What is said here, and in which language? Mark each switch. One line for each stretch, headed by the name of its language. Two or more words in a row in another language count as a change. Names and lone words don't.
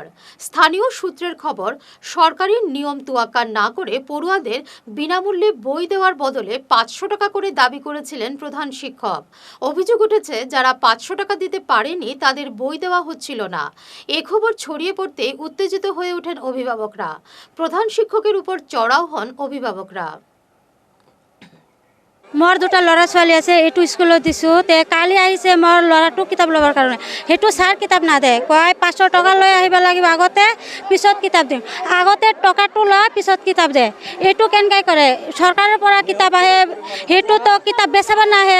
Bangla: স্থানীয় সূত্রের খবর, সরকারি নিয়ম তোয়াক্কা না করে পড়ুয়াদের বিনামূল্যে বই দেওয়ার বদলে 500 টাকা করে দাবি করেছিলেন প্রধান শিক্ষক। অভিযোগ উঠেছে, যারা 500 টাকা দিতে পারেনি তাদের বই দেওয়া হচ্ছিল না। এ খবর ছড়িয়ে পড়তে উত্তেজিত হয়ে ওঠেন অভিভাবকরা। প্রধান শিক্ষকের উপর চড়াও হন অভিভাবকরা।
Assamese: মোৰ দুটা ল'ৰা ছোৱালী আছে, এইটো স্কুলত দিছোঁ। তে কালি আহিছে মোৰ ল'ৰাটো কিতাপ ল'বৰ কাৰণে, সেইটো ছাৰ কিতাপ নাদে, কয় 500 টকা লৈ আহিব লাগিব আগতে, পিছত কিতাপ দিম। আগতে টকাটো লয়, পিছত কিতাপ দিয়ে। এইটো কেনেকৈ কৰে? চৰকাৰৰ পৰা কিতাপ আহে, সেইটোতো কিতাপ বেচাব নাহে।